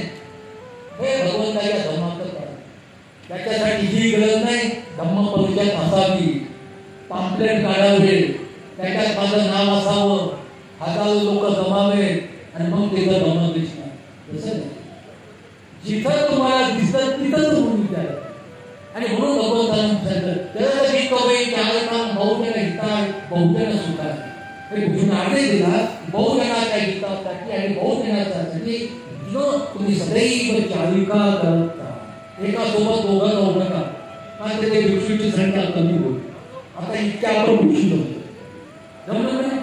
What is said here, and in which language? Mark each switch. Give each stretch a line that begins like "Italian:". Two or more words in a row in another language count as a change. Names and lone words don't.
Marathi: हे भगवंताच्या धर्माचं काय. त्याच्यासाठी ही गरज नाही धम्म परिषद असावी, पॅम्पलेट काढावे, त्याच्यात माझं नाव असावं, 1000 लोक जमावे आणि मग तिथं धम्म दिसणार. तसं नाही. जिथं तुम्हाला दिसतं तिथं तुम्ही विचार. आणि म्हणून भगवंतांना सांगितलं त्याच्यासाठी कवय काम
Pali: बहुजन हिताय बहुजन सुखाय.
Marathi: हे घोषणा आदेश दिला बहुजनाच्या हितासाठी आणि बहुजनासाठी तुम्ही सदैव चालिका करता. एका सोबत दोघं जाऊ नका. मात्र ते भिक्षूची संख्या कमी होईल. आता इतक्या आपण भिक्षू होतो जमलं नाही.